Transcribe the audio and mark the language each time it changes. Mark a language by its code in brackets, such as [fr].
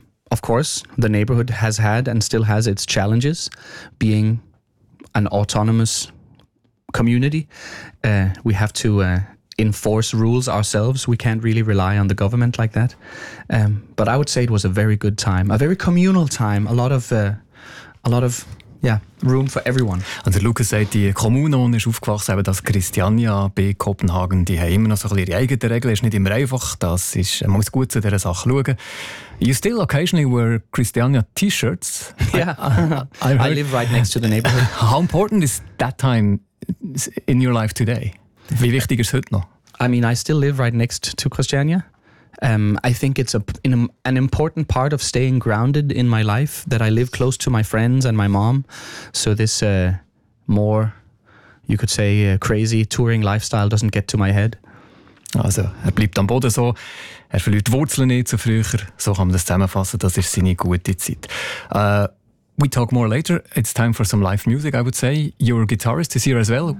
[en] Of course, the neighborhood has had and still has its challenges, being an autonomous community. We have to enforce rules ourselves. We can't really rely on the government like that. But I would say it was a very good time, a very communal time, a lot of yeah, room for everyone. [de] Also Lucas sagt, die Kommune ist aufgewachsen, eben das Christiania bei Kopenhagen, die haben immer noch so ein bisschen ihre eigenen Regeln, ist nicht immer einfach, das ist, man muss gut zu dieser Sache schauen. [en] You still occasionally wear Christiania T-shirts. Yeah, I live right next to the neighborhood. How important is that time in your life today? [de] Wie wichtig ist es heute noch? [en] I mean, I still live right next to Christiania. I think it's an important part of staying grounded in my life that I live close to my friends and my mom. So this more, you could say, crazy touring lifestyle doesn't get to my head. [de] Also, er bleibt am Boden so. Er verliert Wurzeln nicht so früher. So kann man das zusammenfassen. Das ist seine gute Zeit. [en] We talk more later. It's time for some live music, I would say. Your guitarist is here as well.